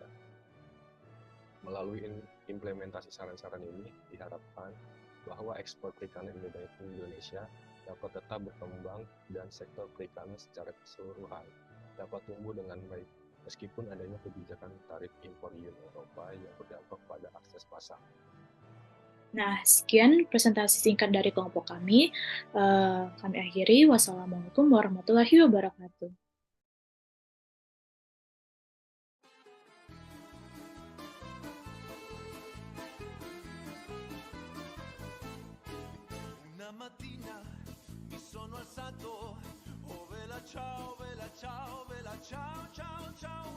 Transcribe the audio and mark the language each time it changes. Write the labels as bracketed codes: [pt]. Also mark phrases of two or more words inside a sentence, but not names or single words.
[id] Melalui implementasi saran-saran ini, diharapkan bahwa ekspor perikanan Indonesia dapat tetap berkembang dan sektor perikanan secara keseluruhan dapat tumbuh dengan baik, meskipun adanya kebijakan tarif impor Uni Eropa yang berdampak pada akses pasar. Nah, sekian presentasi singkat dari kelompok kami. Kami akhiri. [ar] والسلام عليكم ورحمة الله وبركاته. [it] Una mattina mi sono alzato, oh vela ciao, ciao, ciao, ciao.